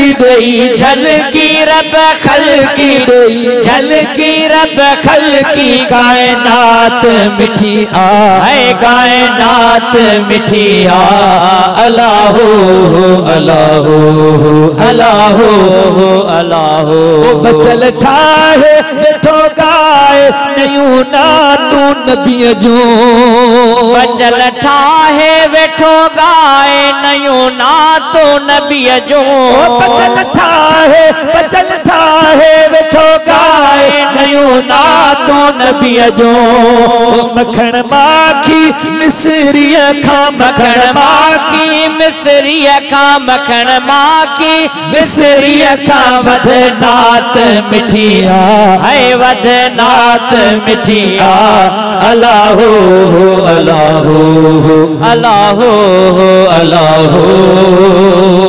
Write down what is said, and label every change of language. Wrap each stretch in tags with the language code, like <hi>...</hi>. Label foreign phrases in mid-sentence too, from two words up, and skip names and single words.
<sd>दई झलकी रब खल की दई झलकी रब खल की। कायनात मिठी है कायनात मिठी</sd> <ar>الله هو الله هو الله هو الله هو.</ar> <sd>बचल ठाहे वेठो गाए नयूं नातू नबीअ जूं बचल ठाहे वेठो गाए नयूं नातू नबीअ जूं। बचल ठाहे वेठो गाए नयूं नातो नबी जो मखण माखी मिसरी खा मखण माखी मिसरी खा मखण माखी मिसरी खा वध नात मिठिया है वध नात मिठिया</sd> <ar>الله هو الله هو अल्लाहो अल्लाहो</ar>